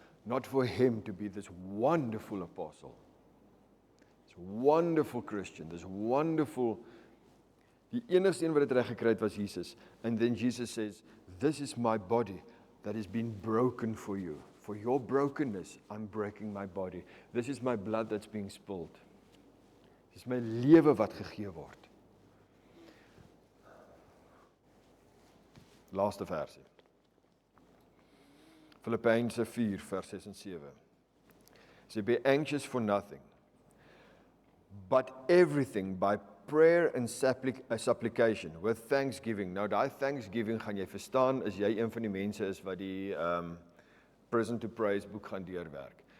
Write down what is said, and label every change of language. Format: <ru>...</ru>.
<en>Not for him to be this wonderful apostle, this wonderful Christian, this wonderful,</en> <af>die enigste een wat dit reg gekry het was Jesus.</af> <en>And then Jesus says, this is my body that has been broken for you. For your brokenness, I'm breaking my body. This is my blood that's being spilled.</en> <af>Dit is my lewe wat gegee word. Laaste versie. Filippense 4 vers 6 en 7.</af> <en>Say, be anxious for nothing, but everything by prayer and supplication with thanksgiving.</en> <af>Nou daai thanksgiving gaan jy verstaan as jy een van die mense is wat die Prison to Praise boek gaan deurwerk.</af>